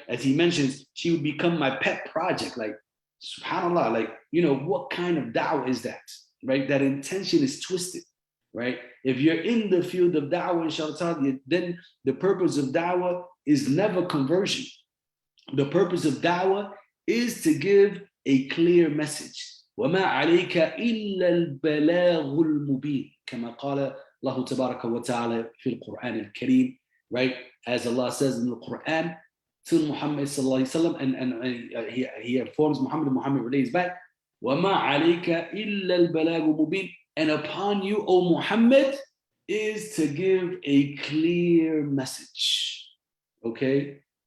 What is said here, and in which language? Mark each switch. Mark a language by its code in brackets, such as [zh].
[en] As he mentions, she would become my pet project. Like, subhanAllah, like, what kind of da'wah is that, right? That intention is twisted, right? If you're in the field of da'wah, inshallah ta'ala, then the purpose of da'wah is never conversion. The purpose of da'wah is to give a clear message. [ar] وَمَا عَلَيْكَ إِلَّا الْبَلَاغُ الْمُبِينُ كما قال الله تبارك وتعالى في القرآن الكريم, right? [en] As Allah says in the Quran to Muhammad sallallahu alaihi wasallam, and he informs Muhammad, and Muhammad relays back, [ar] وَمَا عَلَيْكَ إِلَّا الْبَلَاغُ الْمُبِينُ, [en] and upon you, O Muhammad, is to give a clear message, okay?